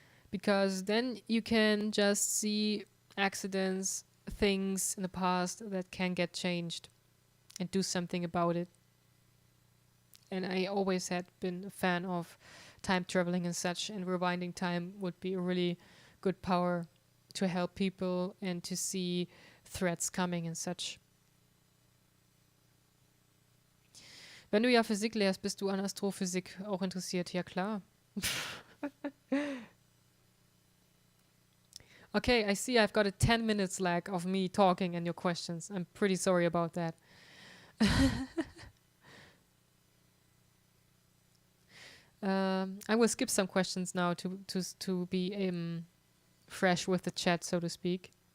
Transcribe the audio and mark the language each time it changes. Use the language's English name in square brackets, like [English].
[English] Because then you can just see accidents, things in the past that can get changed and do something about it. And I always had been a fan of time traveling and such, and rewinding time would be a really good power to help people and to see threats coming and such. [German] Wenn du ja Physik lehrst, bist du an Astrophysik auch interessiert? Ja, klar. [English] Okay, I see I've got a 10 minutes lag of me talking and your questions. I'm pretty sorry about that. I will skip some questions now to be fresh with the chat, so to speak.